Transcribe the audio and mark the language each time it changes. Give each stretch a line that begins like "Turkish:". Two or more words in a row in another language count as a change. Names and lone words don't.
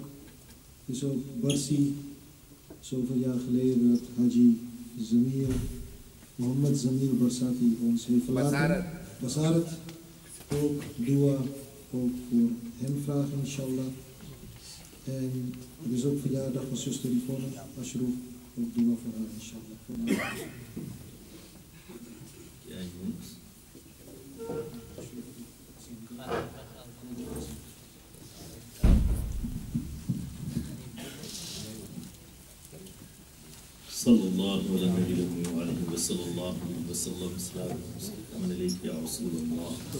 Dutch: Dus ook Barsi, zoveel jaar geleden dat Haji Zamir, Mohammed Zamir Barsati ons heeft verlaten. Basarat. Ook dua, ook voor hem vragen
Arabic: إن شاء الله.
Dutch: En het is ook verjaardag van zuster Yvonne Ashraf, ook dua voor haar
Arabic: إن شاء الله. صلی اللہ علیہ وآلہ وصلی اللہ وسلم یا رسول اللہ۔